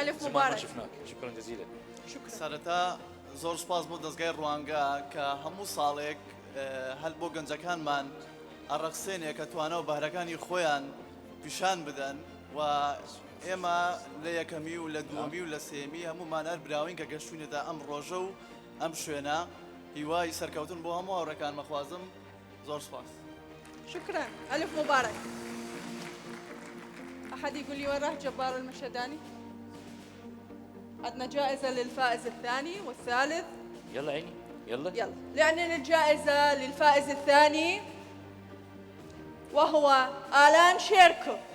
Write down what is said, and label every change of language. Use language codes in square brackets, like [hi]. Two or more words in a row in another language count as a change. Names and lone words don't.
[fa] زمان ما [ar] مبارك. شفناك. شكرا جزيلا. شكرا. [ckb] سەرەتا زۆر سپاس بۆ دەستگای ڕوانگە کە هەموو ساڵێک هەل بۆ گەنجەکانمان ئەڕەخسێنێ کە توانە و بەهرەکانی خۆیان پیشان بدەن و ئێمە لە یەکەمی و لە دووەمی و لە سێمی هەمومان هەر براوین کە گەشتوونێتە ئەم ڕۆژە و ئەم شوێنە هیوای سەرکەوتن بۆ هەموو هاوڕێکان مەخوازم. زۆر سپاس. [ar] شكرا. ألف مبارك. أحد يقول لي وين راح جبار المشهداني؟ عندنا جائزة للفائز الثاني والثالث. يلا عيني يلا. يلا لأن الجائزة للفائز الثاني وهو آلان شيركو.